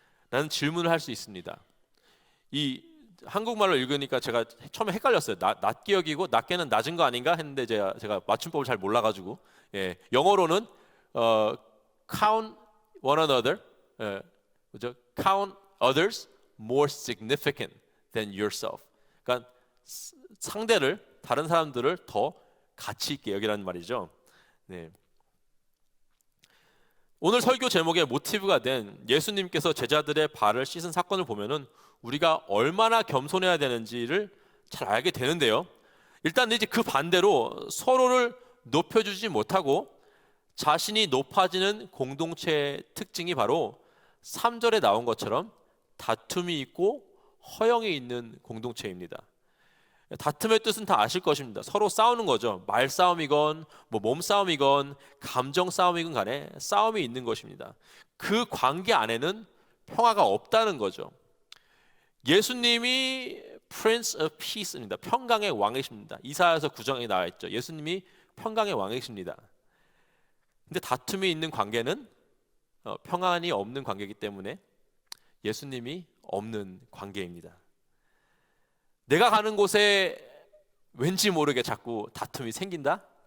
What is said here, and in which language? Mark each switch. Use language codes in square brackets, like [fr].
[ko] 라는 질문을 할 수 있습니다. 이 한국말로 읽으니까 제가 처음에 헷갈렸어요. 낮게 여기고 낮게는 낮은 거 아닌가 했는데 제가 맞춤법을 잘 몰라가지고, 영어로는 [en] count one another, [ko] 그죠? [en] count others more significant than yourself. [ko] 그러니까 다른 사람들을 더 가치 있게 여기라는 말이죠. 네. 오늘 설교 제목의 모티브가 된 예수님께서 제자들의 발을 씻은 사건을 보면은 우리가 얼마나 겸손해야 되는지를 잘 알게 되는데요. 일단 이제 그 반대로 서로를 높여주지 못하고 자신이 높아지는 공동체의 특징이 바로 3절에 나온 것처럼 다툼이 있고 허영이 있는 공동체입니다. 다툼의 뜻은 다 아실 것입니다. 서로 싸우는 거죠. 말싸움이건 뭐 몸싸움이건 감정싸움이건 간에 싸움이 있는 것입니다. 그 관계 안에는 평화가 없다는 거죠. 예수님이 Prince of Peace입니다. 평강의 왕이십니다. 이사야서 9장에 나와 있죠. 예수님이 평강의 왕이십니다. 근데 다툼이 있는 관계는 평안이 없는 관계이기 때문에 예수님이 없는 관계입니다. 내가 가는 곳에 왠지 모르게 자꾸 다툼이 생긴다?